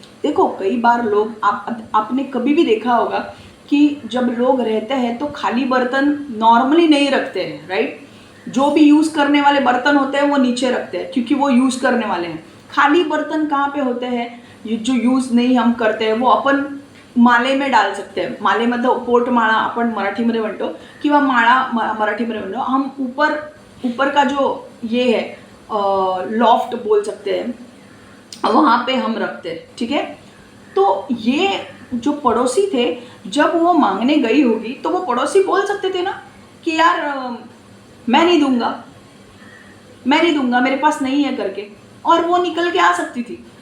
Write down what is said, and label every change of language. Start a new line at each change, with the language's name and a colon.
Hindi: देखो कई बार लोग, आपने कभी भी देखा होगा कि जब लोग रहते हैं तो खाली बर्तन नॉर्मली नहीं रखते हैं, राइट? जो भी यूज़ करने वाले बर्तन होते हैं वो नीचे रखते हैं क्योंकि वो यूज़ करने वाले हैं। खाली बर्तन कहाँ पे होते हैं? जो यूज़ नहीं हम करते हैं वो अपन माले में डाल सकते हैं।
Marathi: माले मतलब पोटमाळा आपण मराठीमध्ये म्हणतो किंवा माळा मराठीमध्ये म्हणतो हम।
Hindi: ऊपर ऊपर का जो ये है लॉफ्ट बोल सकते हैं, वहाँ पे हम रखते हैं, ठीक है? तो ये जो पड़ोसी थे, जब वो मांगने गई होगी तो वो पड़ोसी बोल सकते थे ना कि यार मैं नहीं दूंगा, मैं नहीं दूंगा, मेरे पास नहीं है करके, और वो निकल के आ सकती थी।